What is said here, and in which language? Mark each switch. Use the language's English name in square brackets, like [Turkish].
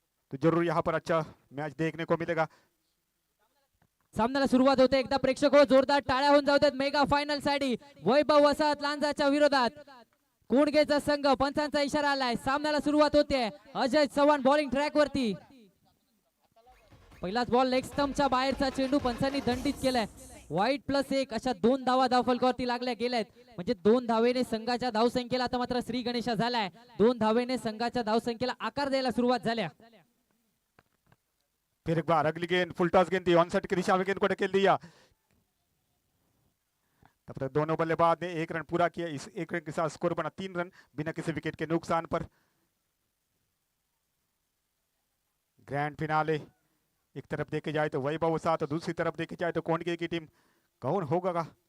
[Hindi] तो जरूर यहाँ पर अच्छा मैच देखने को मिलेगा। [Marathi] सामन्याला सुरुवात होते, एकदा प्रेक्षक हो जोरदार टाळ्या होऊन जाऊ देत मेगा फायनल साठी वैभव वसाहत लांजाच्या विरोधात कोणगेचा संघ. पंचांचा इशारा आलाय, सामन्याला सुरुवात होते. अजय चव्हाण बॉलिंग ट्रॅक वरती. पहिलाच बॉल लेग स्टंपच्या बाहेरचा चेंडू पंचांनी दंडित केलाय. वाईट+1 अशा 2 धावा धावफलकावरती लागल्या गेल्यात. म्हणजे 2 धावेने संघाच्या धावसंख्येला आता मात्र श्री गणेशा झालाय. 2 धावेने संघाच्या धावसंख्येला आकार द्यायला सुरुवात झाल्या. [Hindi] फिर एक बार अगली गेंद फुल टॉस गेंद थी, ऑन साइड की दिशा में गेंद को ढकेल दिया। तब तक दोनों बल्लेबाज ने 1 रन पूरा किया। इस 1 रन के साथ स्कोर बना 3 रन बिना किसी विकेट के नुकसान पर। ग्रैंड फिनाले एक तरफ देखे जाए तो वैभव वसाहत, तो दूसरी तरफ देखे जाए तो कोंडगे की टीम। कौन होगा?